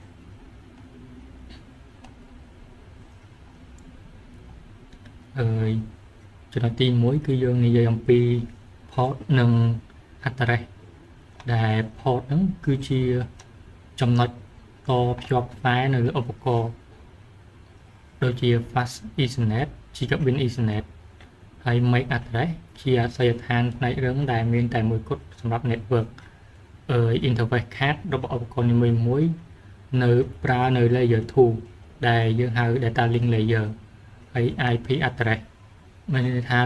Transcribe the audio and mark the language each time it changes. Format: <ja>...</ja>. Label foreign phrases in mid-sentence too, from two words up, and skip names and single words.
<km>ចំណុចទី1គឺយើងនិយាយអំពី port និង address ដែល port ហ្នឹងគឺជាចំណុចតភ្ជាប់ខ្សែនៅលើឧបករណ៍ដូចជា</km> <en>fast ethernet gigabit ethernet</en> <km>ហើយ</km> <en>MAC address</en> <km>ជាអាសយដ្ឋានផ្នែករឹងដែល មានតែមួយគត់សម្រាប់</km> <en>network interface card</en> <km>របស់ឧបករណ៍នីមួយៗប្រើនៅ layer 2ដែលយើងហៅ</km> <en>data link layer</en> <km>ហើយ</km> <en>IP address</en> <km>មានន័យថា</km>